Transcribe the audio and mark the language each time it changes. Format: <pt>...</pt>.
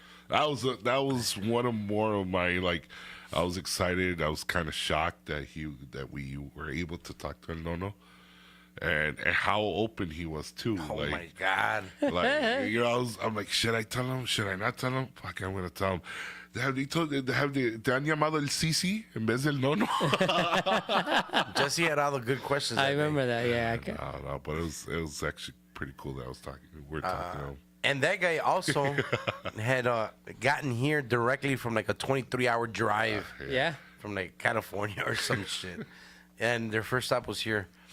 <en>That was one of more of my like. I was excited. I was kind of shocked that we were able to talk to El Nono, and how open he was too. Oh like, my god. Like, you know, I'm like, should I tell him? Should I not tell him? Fuck, I'm gonna tell him.</en> <es>¿Te han llamado el Sisi en vez del Nono?</es> <en>Jesse had all the good questions. I that day. remember that. Yeah. No, but it was actually pretty cool that I was talking. We're talking to him. And that guy also had gotten here directly from like a 23-hour drive Yeah. from like California or some shit. And their first stop was here.</en>